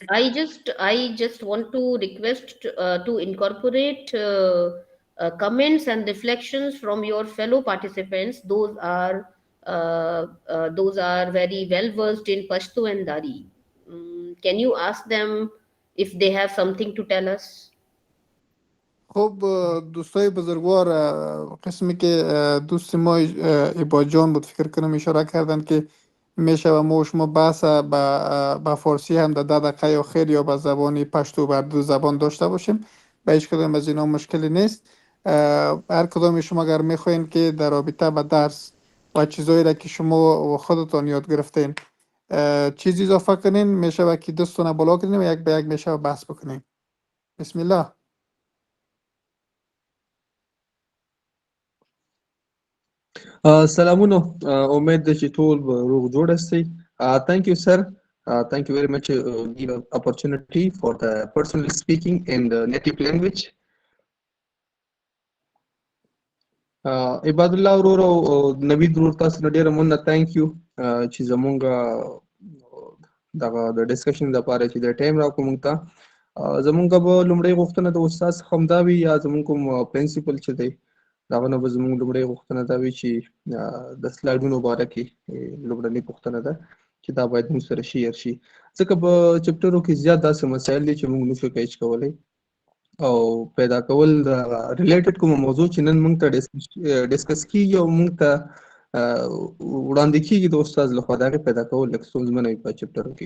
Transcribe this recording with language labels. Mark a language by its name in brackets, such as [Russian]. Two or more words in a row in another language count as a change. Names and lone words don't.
[English] I just want to request to incorporate comments and reflections from your fellow participants. Those are very well versed in Pashto and Dari. Can you ask them if they have something to tell us? [Persian] خب دوستای بزرگوار قسمی که دوست ما ایبا جان بود فکر کنم اشاره کردن که میشه و ما و شما بحث به فارسی هم در 10 دقیقه یا خیر یا به زبان پشتو بر دو زبان داشته باشیم به هیچ کدام از اینا مشکلی نیست. هر کدام شما اگر میخواین که در رابطه به درس و چیزایی را که شما و خودتان یاد گرفتین چیزی اضافه کنین میشه که دستون بالا کنین و یک به یک میشه بحث بکنین. [Arabic] بسم الله. [Pashto] سلامونه امید ده چې ټول به روغ جوړ استئ. [English] Thank you sir. Thank you very much give opportunity for the personal speaking in the native language. [Pashto] عباد الله ورور او نوید ورور تاسو نه ډیره مننه [English] thank you [Pashto] چې زمونږ دغه د ډسکشن لپاره چې د ټایم راکړو موږ ته. زمونږ به لومړی غوښتنه د استاد څخه همدا وي یا زمونږ کوم پرنسپل چې دی د هغه نه به زمونږ لومړی غوښتنه دا وي چې د سلایډونو باره کې لومړنۍ پوښتنه ده چې دا باید موږ سره شیر شي ځکه په چپټرو کې زیات داسې مسایل دي چې موږ نشو کیچ کولی او پیدا کول د ریلیټډ کوم موضوع چې نن موږ ته ډسکس کیږي او موږ ته وړاندې کیږي د استاد لخوا د هغې پیدا کول لږ ستونزمنه وي په چپټرو کې.